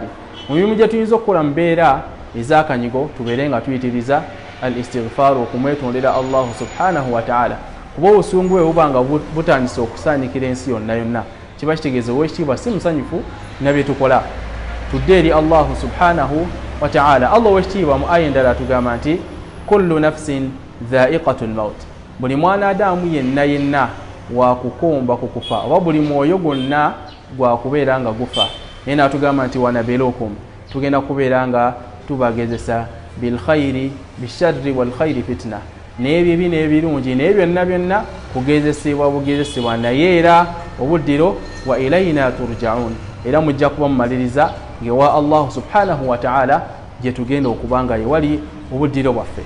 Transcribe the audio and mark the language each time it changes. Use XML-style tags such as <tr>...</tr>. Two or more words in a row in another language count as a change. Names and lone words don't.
<lg>Mu mirimu gye tuyinza okukola mu mbeera ez'akanyigo tubeere nga tuyitiriza</lg> <ar>الاستغفار,</ar> <lg>okumwetondera</lg> <ar>الله سبحانه وتعالى,</ar> <lg>kuba obusungu bwe buba nga butandise okusaanyikira ensi yonna yonna kiba kitegeeza owekitiibwa si musanyufu na bye tukola.</lg> <ar>Tudde eri الله سبحانه وتعالى.</ar> <lg>Allah owekitiibwa mu aya endala atugamba nti</lg> <ar>كل نفس ذائقة الموت,</ar> <lg>buli mwanadamu yenna yenna wakukomba kukufa, oba buli mwoyo gwonna gwakubeera nga gufa. Naye n'atugamba nti wanabelukum, tugenda kubeera nga tubagezesa</lg> <ar>بالخير بالشر والخير فتنة,</ar> <lg>n'ebibi n'ebirungi, naye byonna byonna kugezesebwa bugezesebwa, naye era obuddiro</lg> <ar>وإلينا ترجعون,</ar> <lg>era mujja kuba mumaliriza ngewa</lg> <ar>الله سبحانه وتعالى</ar> <lg>gye tugenda okuba nga yewali obuddiro bwaffe.</lg>